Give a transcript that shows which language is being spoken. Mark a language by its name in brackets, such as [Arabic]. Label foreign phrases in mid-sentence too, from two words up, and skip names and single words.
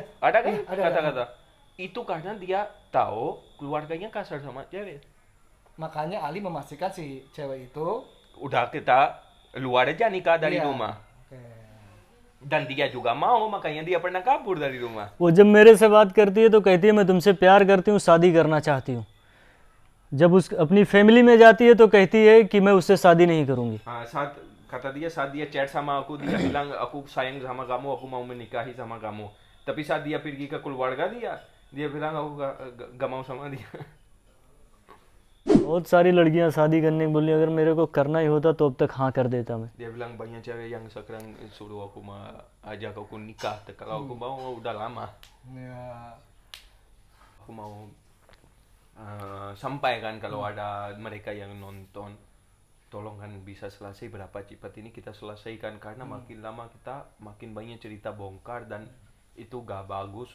[Indonesian] ada kan Iya, ada. kata-kata itu karena dia tahu keluarganya kasar sama cewek. Makanya Ali memastikan si cewek itu Udah kita luar aja nikah dari iya. rumah. Oke. Dan dia juga mau, makanya dia pernah kabur dari rumah. [Hindi] वो जब मेरे से बात करती है तो कहती है मैं तुमसे प्यार करती हूँ, शादी करना चाहती हूँ. जब उस अपनी फैमिली में जाती है तो कहती है कि मैं उससे शादी नहीं करूँगी. [Indonesian] Kata dia saat dia chat sama aku, dia bilang aku sayang sama kamu, aku mau menikahi sama kamu. Tapi saat dia pergi ke keluarga dia bilang aku gak mau sama dia. [Hindi] बहुत सारी लड़कियां शादी करने को बोली, अगर मेरे को करना ही होता तो अब तक हाँ कर देता मैं. [Indonesian] Dia bilang banyak cewek yang sekarang suruh aku ajak aku nikah. Kalau aku mau udah lama. Ya. Aku mau sampaikan kalau ada mereka yang nonton, tolong kan bisa selesai berapa cepat ini kita selesaikan karena makin lama kita makin banyak cerita bongkar dan itu gak bagus.